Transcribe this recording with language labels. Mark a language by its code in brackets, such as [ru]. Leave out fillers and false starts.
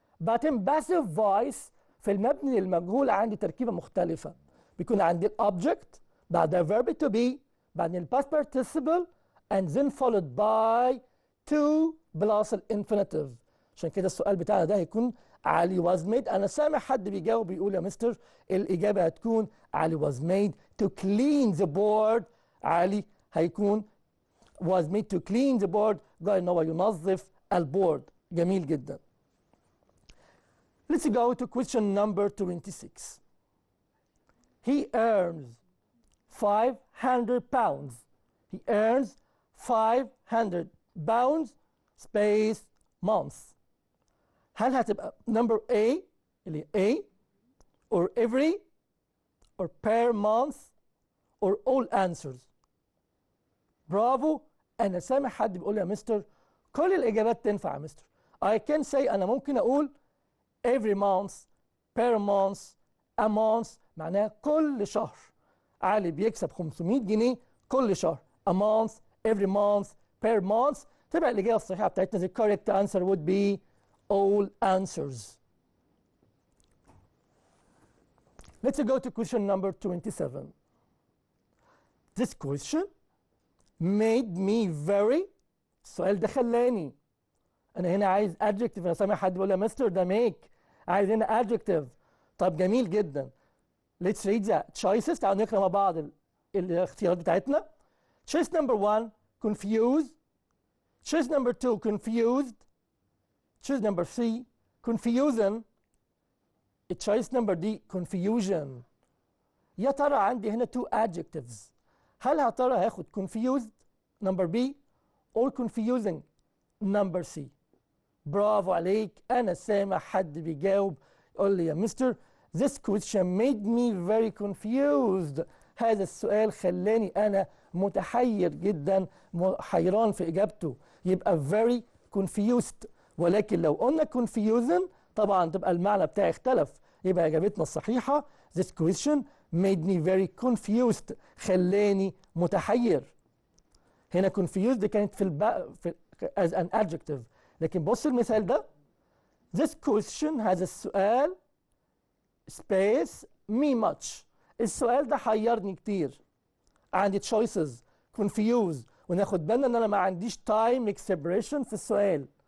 [ar] بعدين passive voice في المبني للمجهول عندي تركيبه مختلفه. بيكون عندي الاوبجكت بعدها [en] verb to be بعدين past participle and then followed by to plus infinitive. [ar] عشان كده السؤال بتاعنا ده هيكون علي was made. انا سامع حد بيجاوب بيقول يا مستر الاجابه هتكون علي [en] was made to clean the board. [ar] علي هيكون [en] was made to clean the board. [ar] جاي ان هو ينظف البورد. جميل جدا. [en] Let's go to question number 26. He earns 500 pounds. He earns 500 pounds space months. [ar] هل هتبقى [en] number A اللي A or every or per month or all answers؟ برافو. [ar] أنا سامع حد بيقول يا مستر كل الإجابات تنفع يا مستر. [en] I can say [ar] أنا ممكن أقول [en] every month per month a month [ar] معناها كل شهر. علي بيكسب 500 جنيه كل شهر. [en] a month every month per month. [ar] تبقى الإجابة الصحيحة بتاعتنا [en] the correct answer would be all answers. Let's go to question number 27. This question made me very. [ar] السؤال ده خلاني أنا هنا عايز adjective. أنا سامع حد بيقول يا مستر ده make. عايز هنا adjective. طب جميل جدا. [en] Let's read the choices. [ar] تعالوا نقرأ مع بعض الاختيارات بتاعتنا. [en] Choice number 1 confused. Choice number 2 confused. Choice number 3 confusion. Choice number D confusion. [ar] يا ترى عندي هنا two adjectives. هل يا ترى هاخد [en] confused number B or confusing number C؟ [ar] برافو عليك. أنا سامع حد بيجاوب يقول لي يا مستر [en] this question made me very confused. [ar] هذا السؤال خلاني أنا متحير جدا، حيران في إجابته. [en] يبقى very confused. [ar] ولكن لو قلنا confusing طبعا تبقى المعنى بتاعي اختلف. يبقى إجابتنا الصحيحة [en] this question made me very confused. [ar] خلاني متحير. هنا [en] confused [ar] كانت في [en] as an adjective. [ar] لكن بص المثال ده [en] this question [ar] هذا السؤال [en] space me much. [ar] السؤال ده حيرني كتير. عندي [en] choices confused [ar] وناخد بالنا ان انا ما عنديش time expression في السؤال.